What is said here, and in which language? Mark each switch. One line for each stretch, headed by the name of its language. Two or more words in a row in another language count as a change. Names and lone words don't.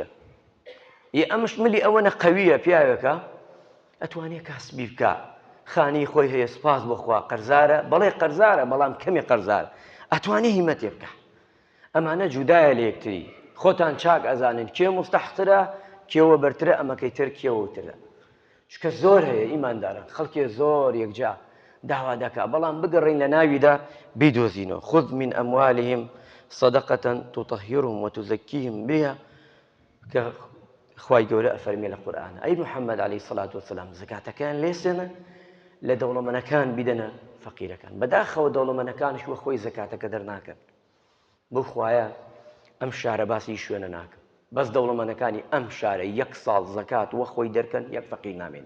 Central Kurdish: ئەمش ملی ئەوەنە قەویە پیاوێکە ئەتوانێت کاسبی بکە، خانی خۆی هەیە، سپاس بۆخوا قەرزارە، بەڵێ قەرزارە بەڵام کەمی قەرزارە، ئەتوانێت هیمەتێ بکە. ئەمانە جودایە لە یەکتری، خۆتان چاک ئەزانن کێ مستحقترە کێوە بەرترە، ئەمەکەی تر کێوەترە. چکە زۆر هەیە ئیماندارن، خەڵکێ زۆر یەکجا داوا دەکا، بەڵام بگەڕین لە ناویدا بیدۆزینەوە.
Arabic: خذ من ئەموالهم صدقة تطهرهم وتزكيهم بها،
Central Kurdish: کە خوای گەورە ئەفەرمێ لە قورئانە ئەی محەممەد
Arabic: عەلەیهی سەڵات وەسەلام
Central Kurdish: زەکاتەکان لێسێنە، لە دەوڵەمەندەکان بیدەنە فەقیرەکان، بەداخەوە دەوڵەمەندەکانش وە خۆی زەکاتەکە دەرناکەن. بۆ خوایە ئەم شارە باسی شوێنە ناکەم، بەس دەوڵەمەندەکانی ئەم شارە یەک ساڵ زەکات وە خۆی دەرکەن، یەک فەقیر نامێنێ.